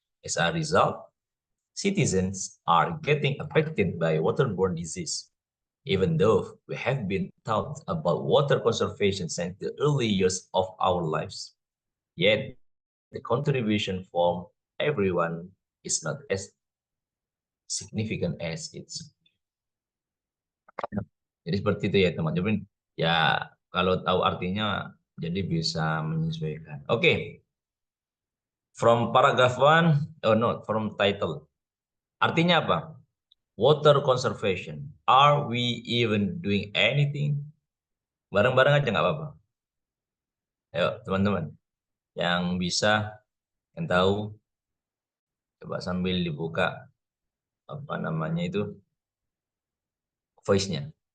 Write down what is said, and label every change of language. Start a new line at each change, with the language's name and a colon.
English: As a result, citizens are getting affected by waterborne disease, even though we have been taught about water conservation since the early years of our lives. Yet, the contribution from everyone is not as significant as it's.
Indonesian: Jadi seperti itu ya teman-teman. Ya kalau tahu artinya jadi bisa menyesuaikan. Oke.
English: From paragraph 1, oh no, from title.
Indonesian: Artinya apa?
English: Water conservation. Are we even doing anything?
Indonesian: Bareng-bareng aja nggak apa-apa. Ayo teman-teman. Yang bisa, yang tahu, coba sambil dibuka apa namanya itu voice-nya.